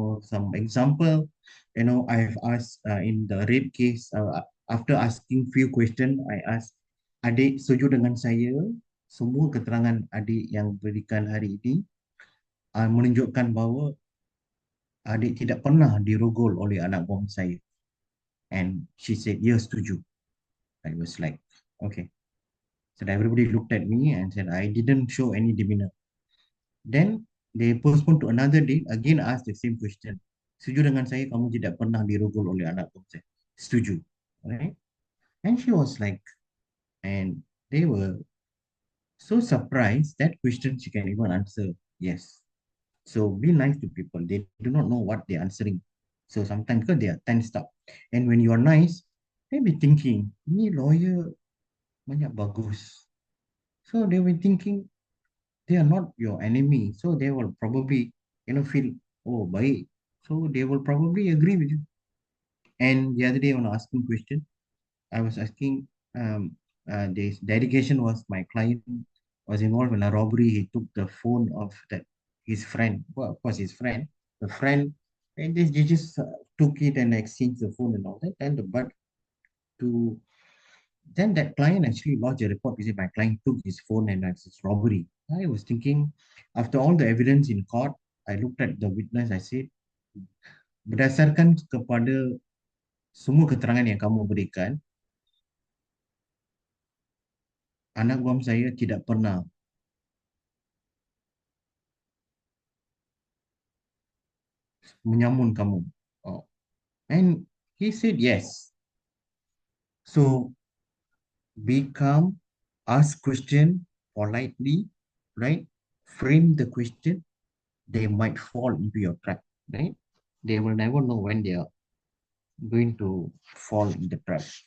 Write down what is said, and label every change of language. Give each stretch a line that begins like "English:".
English: Some example, I have asked in the rape case, after asking few question, I asked,
Malay: "Adik setuju dengan saya, semua keterangan adik yang berikan hari ini menunjukkan bahawa adik tidak pernah dirogol oleh anak buah saya."
English: And she said, "Yes,
Malay: setuju."
English: I was like, okay. So everybody looked at me and said I didn't show any demeanor. Then they postponed to another day, again asked the same question.
Malay: "Setuju dengan saya kamu tidak pernah dirogol oleh anak buah saya?" Setuju.
English: Right? And she was like, and they were so surprised that question she can even answer yes. So be nice to people. They do not know what they're answering. So sometimes because they are tensed up. And when you are nice, they be thinking,
Malay: "Ni lawyer banyak bagus."
English: So they were thinking they are not your enemy. So they will probably, feel,
Malay: "Oh, baik."
English: So they will probably agree with you. And the other day when I was asking question, I was asking, this dedication was my client was involved in a robbery. He took the phone of that his friend. Well, of course, his friend. The friend, and they just took it and exchanged the phone and all that. And but to then that client actually lodged a report. He said my client took his phone and it's robbery. I was thinking, after all the evidence in court, I looked at the witness. I said,
Malay: berdasarkan kepada semua keterangan yang kamu berikan, anak buah saya tidak pernah menyamun kamu.
English: Oh. And he said yes. So be calm, ask question politely, right? Frame the question. They might fall into your trap, right? They will never know when they are going to fall in the trap.